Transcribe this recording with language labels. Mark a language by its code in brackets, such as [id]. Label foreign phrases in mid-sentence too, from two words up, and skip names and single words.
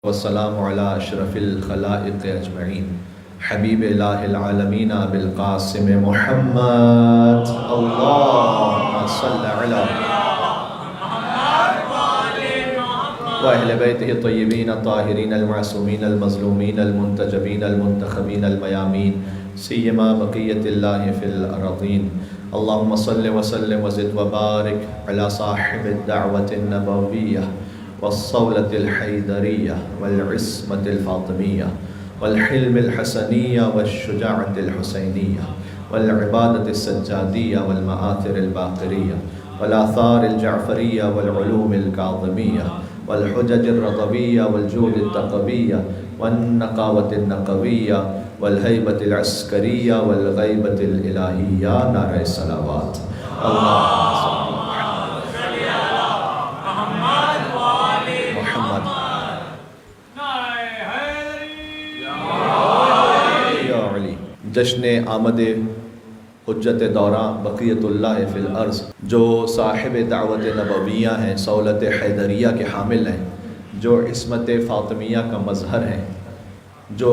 [ar] والسلام علی اشرف الخلائق اجمعین حبیب الہ العالمین بالقاسم محمد اللہم صل علی وأہل بیتہ الطیبین الطاہرین المعصومین المظلومین المنتجبین المنتخبین المیامین سیما بقیت اللہ فی الارضین اللہم صل وسلم وزد وبارک علی صاحب الدعوة النبویہ والصولة الحیدریہ والعصمة الفاطمیہ والحلم الحسنیہ والشجاعة الحسینیہ والعبادة السجادیہ والمآثر الباقریہ والآثار الجعفریہ والعلوم الکاظمیہ والحجج الرضویہ والجود التقویہ والنقاوة النقویہ والہیبة العسکریہ والغیبة الالہیہ [ur] نعرہ صلوات [ar] اللہم [ur] جشن آمد حجت دوراں [ar] بقیت اللہ فی الارض [ur] جو صاحب دعوت نبویہ ہیں، صولت حیدریہ کے حامل ہیں، جو عصمت فاطمیہ کا مظہر ہیں، جو